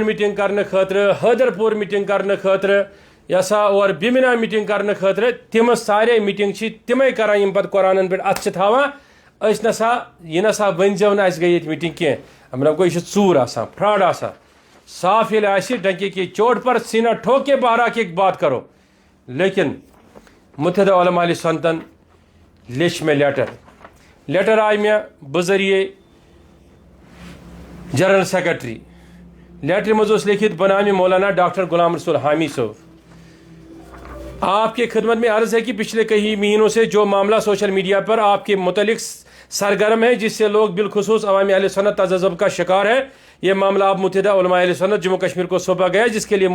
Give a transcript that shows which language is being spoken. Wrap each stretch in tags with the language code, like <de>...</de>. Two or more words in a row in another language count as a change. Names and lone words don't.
<ks>میٖٹنگ کرنہٕ خٲطرٕ حٲدر پوٗر میٖٹنگ کرنہٕ خٲطرٕ یہ سا اور بیمنا میٖٹنگ کرنہٕ خٲطرٕ تِم سارے میٖٹنگ چھِ تِمے کران یِم پتہٕ قرآنن پٮ۪ٹھ اتھٕ چھِ تھاوان أسۍ نسا یہِ نسا ؤنۍزیو نہٕ اَسہِ گٔے ییٚتہِ میٖٹنگ کینٛہہ مطلب گوٚو یہِ چھِ ژوٗر آسان فراڈ آسان صاف ییٚلہِ آسہِ</ks> <ur>ڈنکے کی چوٹ پر سینا ٹھوک کے باہر کی بات کرو</ur> <ks>لیکن متحدہ علماء علیہ سنتن لیچھ مےٚ لیٹر آیہِ مےٚ بذریعے جنرل سیکرٹری لیٹر منٛز اوس لیکھِتھ بنامِ مولانا ڈاکٹر غلام رسول حامی صٲب</ks> <ur>آپ کے خدمت میں عرض ہے کہ پچھلے کئی مہینوں سے جو معاملہ سوشل میڈیا پر آپ کے متعلق سرگرم ہے جس سے لوگ بالخصوص عوامی اہل سنت تذبذب کا شکار ہے یہ معاملہ آپ متحدہ علماء اہل سنت جموں کشمیر کو سونپا گیا جس کے لیے</ur>